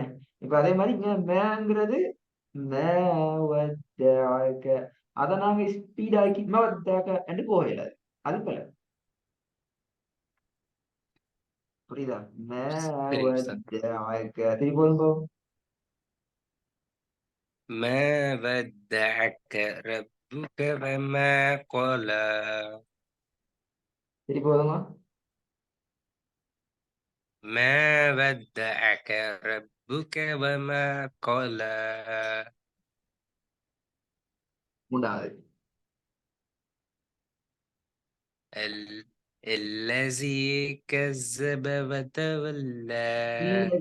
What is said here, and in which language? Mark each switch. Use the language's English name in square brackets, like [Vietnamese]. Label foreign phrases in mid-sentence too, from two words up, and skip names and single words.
[Tamil] இப்ப அதே மாதிரி இங்க மேங்கிறது மேவத்தஆக. அதை நாங்க ஸ்பீடாக்கி மேவத்தஆக என்று போகல. அது போல புரியுதா? சரிங்க சார். மேவத்தஆக திருப்பி போதும். [Arabic] ما ودعك ربك وما قلى. [Tamil] திருப்பி போதுங்க. [Arabic] ما ودعك ربك وما قلى. [Tamil] மூன்றாவது. [Arabic] ال... الذي كذب وتولى.